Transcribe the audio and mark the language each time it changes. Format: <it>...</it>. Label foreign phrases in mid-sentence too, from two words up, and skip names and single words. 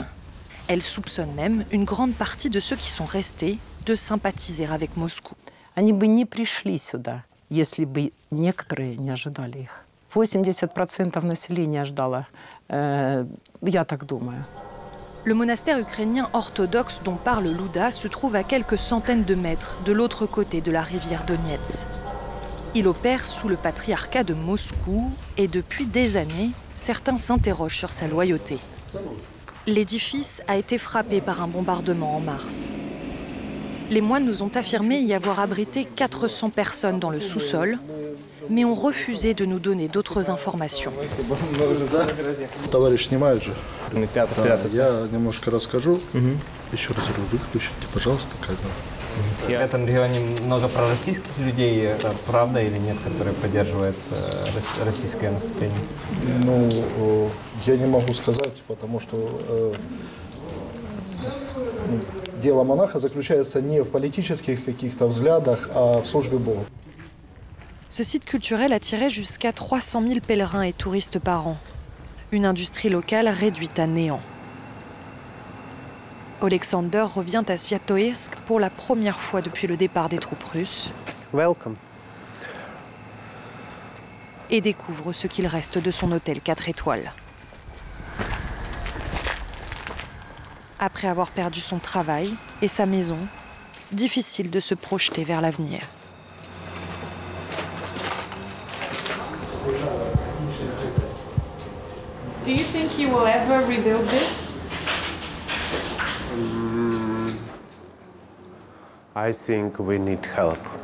<fr>Elle soupçonne même une grande partie de ceux qui sont restés de sympathiser avec Moscou.</fr> <ru>Они бы не пришли сюда, если бы некоторые не ожидали их. 80% населения ждало, я так думаю.</ru> <fr>Le monastère ukrainien orthodoxe dont parle Luda se trouve à quelques centaines de mètres de l'autre côté de la rivière Donetsk. Il opère sous le patriarcat de Moscou et depuis des années, certains s'interrogent sur sa loyauté. L'édifice a été frappé par un bombardement en mars. Les moines nous ont affirmé y avoir abrité 400 personnes dans le sous-sol, mais ont refusé de nous donner d'autres informations.</fr> <ru>Товарищ снимает же. Я немножко расскажу. Еще раз выключите, пожалуйста, камеру. В этом регионе много пророссийских людей, это правда или нет, которые поддерживают российское наступление? Ну, я не могу сказать, потому что дело монаха заключается не в политических каких-то взглядах, а в службе Бога.</ru> <fr>Ce site culturel attirait jusqu'à 300 000 pèlerins et touristes par an. Une industrie locale réduite à néant. Alexander revient à Sviatohirsk pour la première fois depuis le départ des troupes russes.</fr> <en>Welcome.</en> <fr>Et découvre ce qu'il reste de son hôtel 4 étoiles. Après avoir perdu son travail et sa maison, difficile de se projeter vers l'avenir.</fr> <en>Do you think you will ever rebuild this? I think we need help.</en>